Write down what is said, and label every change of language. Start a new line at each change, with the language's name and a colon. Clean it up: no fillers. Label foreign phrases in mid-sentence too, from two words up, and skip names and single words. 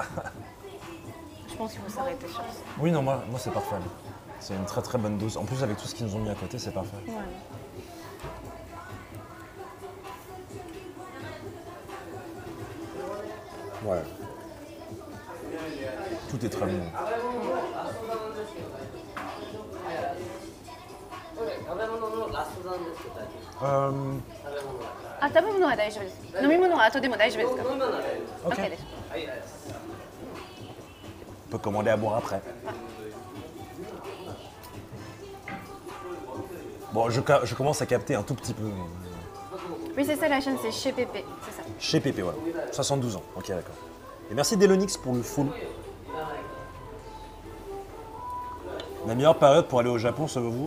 French: Je pense qu'il faut s'arrêter sur ça. Oui, non, moi c'est parfait. C'est une très très bonne dose. En plus, avec tout ce qu'ils nous ont mis à côté, c'est parfait. Ouais. Ouais. Tout est très bon.
Japanese: Ah, 食べ物は大丈夫です。飲み物は後でも大丈夫ですか？
French: Ok.
Japanese: OK です。
French: On peut commander à boire après. Bon, je commence à capter un tout petit peu. Oui, c'est ça la chaîne, c'est chez Pépé, c'est ça. Chez Pépé, voilà. 72 ans. Ok, d'accord. Et merci Delonix pour le full. La meilleure période pour aller au Japon, selon vous?